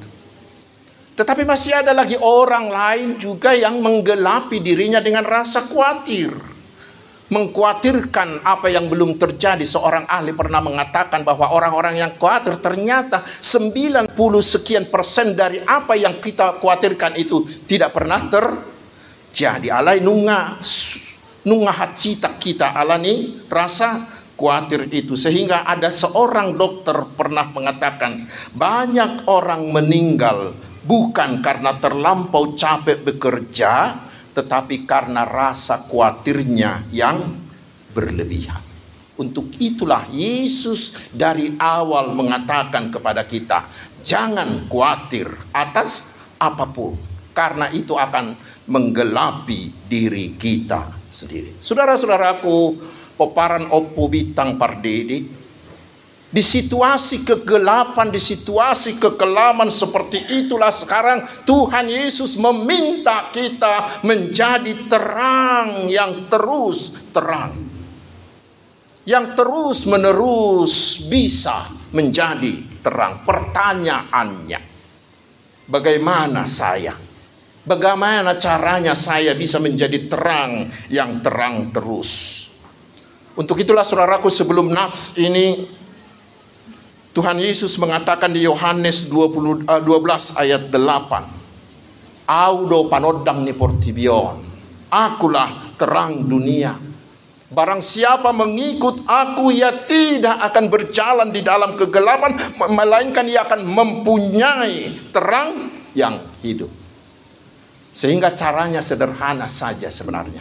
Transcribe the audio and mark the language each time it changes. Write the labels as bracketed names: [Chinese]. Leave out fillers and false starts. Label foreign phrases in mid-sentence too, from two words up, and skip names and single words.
[Indonesian] Tetapi masih ada lagi orang lain juga yang menggelapi dirinya dengan rasa khawatir. Mengkhawatirkan apa yang belum terjadi. Seorang ahli pernah mengatakan bahwa orang-orang yang khawatir ternyata 90% dari apa yang kita khawatirkan itu tidak pernah terjadi. [Batak Toba] Alai nunga hacita kita alani [Indonesian] rasa khawatir itu. Sehingga ada seorang dokter pernah mengatakan, banyak orang meninggal bukan karena terlampau capek bekerja, tetapi karena rasa khawatirnya yang berlebihan. Untuk itulah Yesus dari awal mengatakan kepada kita, jangan khawatir atas apapun, karena itu akan menggelapi diri kita sendiri. Saudara-saudaraku, [Batak Toba] peparan opo bitang pardede, [Indonesian] di situasi kegelapan, di situasi kekelaman seperti itulah sekarang Tuhan Yesus meminta kita menjadi terang yang terus terang, yang terus menerus bisa menjadi terang. Pertanyaannya, bagaimana caranya saya bisa menjadi terang yang terang terus? Untuk itulah saudaraku, sebelum nas ini Tuhan Yesus mengatakan di Yohanes 12 ayat 8, [Batak Toba] Audo panodang ni portibion, [Indonesian] akulah terang dunia. Barang siapa mengikut aku, ia tidak akan berjalan di dalam kegelapan, melainkan ia akan mempunyai terang yang hidup. Sehingga caranya sederhana saja sebenarnya.